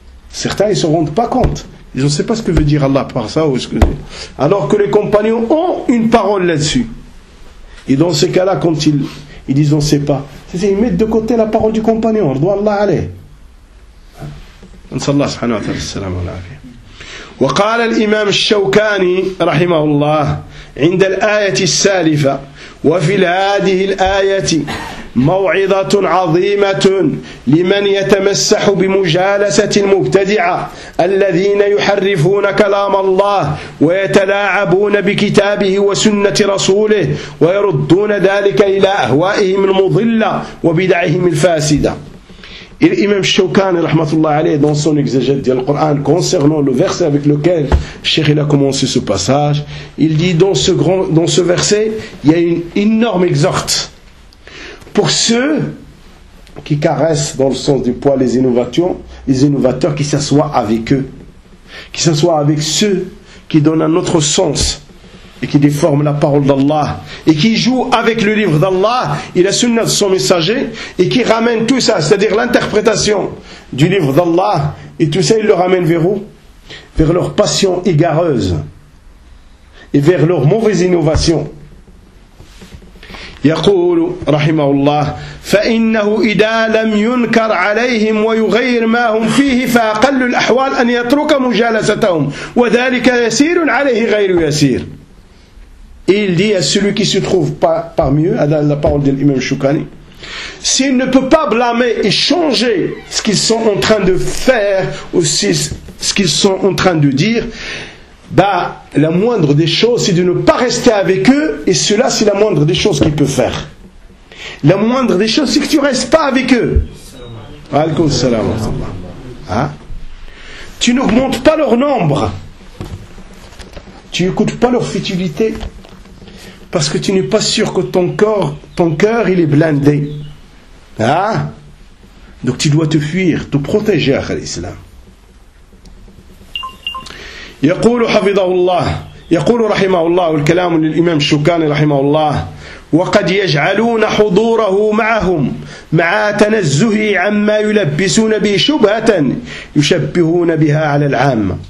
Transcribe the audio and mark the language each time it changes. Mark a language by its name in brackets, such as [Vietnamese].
[French] Certains, ils ne se rendent pas compte. Ils ne savent pas ce que veut dire Allah par ça. Alors que les compagnons ont une parole là-dessus. Et dans ces cas-là, quand ils disent on ne sait pas, ils mettent de côté la parole du compagnon. On doit Allah aller. On s'allah subhanahu wa ta'ala, salam alaikum. [Arabic] وقال الإمام الشوكاني رحمه الله عند الآية السالفة وفي هذه الآية موعظة عظيمة لمن يتمسح بمجالسة المبتدعة الذين يحرفون كلام الله ويتلاعبون بكتابه وسنة رسوله ويردون ذلك إلى أهوائهم المضلة وبدعهم الفاسدة. [French] Et l'imam Shawkani, rahmatullah alayhi, dans son exégète du Coran, concernant le verset avec lequel Cheikh il a commencé ce passage, il dit dans ce verset, il y a une énorme exhorte. Pour ceux qui caressent dans le sens du poil les innovations, les innovateurs qui s'assoient avec eux, qui s'assoient avec ceux qui donnent un autre sens et qui déforment la parole d'Allah, et qui jouent avec le livre d'Allah, et la sunna de son messager, et qui ramènent tout ça, c'est-à-dire l'interprétation du livre d'Allah, et tout ça, ils le ramènent vers où? Vers leur passion égareuse, et vers leur mauvaise innovation. [Arabic] يقول رحمه الله فإنه إذا لم ينكر عليهم ويغير ما هم فيه فأقل الأحوال أن يترك مجالستهم وذلك يسير عليه غير يسير. [French] Et il dit à celui qui se trouve parmi eux, à la parole de l'imam Shukani, s'il ne peut pas blâmer et changer ce qu'ils sont en train de faire ou ce qu'ils sont en train de dire, bah, la moindre des choses, c'est de ne pas rester avec eux, et cela, c'est la moindre des choses qu'il peut faire. La moindre des choses, c'est que tu ne restes pas avec eux. Alaykoum salam. Tu n'augmentes pas leur nombre. Tu n'écoutes pas leur futilité. Parce que tu n'es pas sûr que ton corps, ton cœur, il est blindé. Hein? Donc tu dois te fuir, te protéger, à l'islam. [Arabic] يقول حفظه الله يقول رحمه الله الكلام للإمام الشوكاني رحمه الله وقد يجعلون حضوره معهم مع تنزه عما يلبسون به شبهة يشبهون بها على العام.